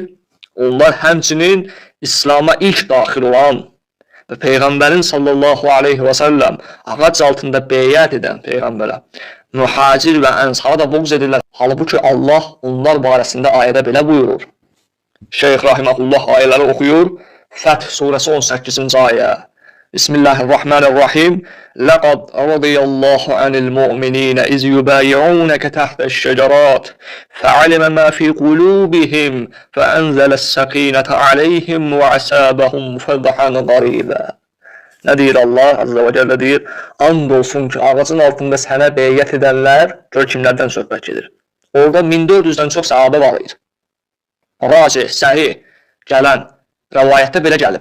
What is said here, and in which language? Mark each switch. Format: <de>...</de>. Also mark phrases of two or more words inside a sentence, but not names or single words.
<az>Onlar həmçinin İslam'a ilk daxil olan və Peyğəmbərin</az> <ar>صلى الله عليه وسلم</ar> <az>ağac altında beyət edən Peyğəmbərə mühacir və ənsara da buğz edirlər. Halbuki Allah onlar barəsində ayədə belə buyurur. Şeyx Rahiməhullah ayələri oxuyur. Fəth surəsi 18-ci ayə.</az> <ar>بسم الله الرحمن الرحيم. لقد رضي الله عن المؤمنين إذ يبايعونك تحت الشجرة فعلم ما في قلوبهم فأنزل السكينة عليهم وأثابهم فتحا قريبا.</ar> <az>Nə deyir Allah</az> <ar>عز وجل</ar> <az>deyir? And olsun ki, ağacın altında sənə beyət edənlər, gör kimlərdən söhbət gedir. Orada 1400-dən çox sahabə var idi. Racih, səhih gələn rəvayətdə belə gəlib.</az>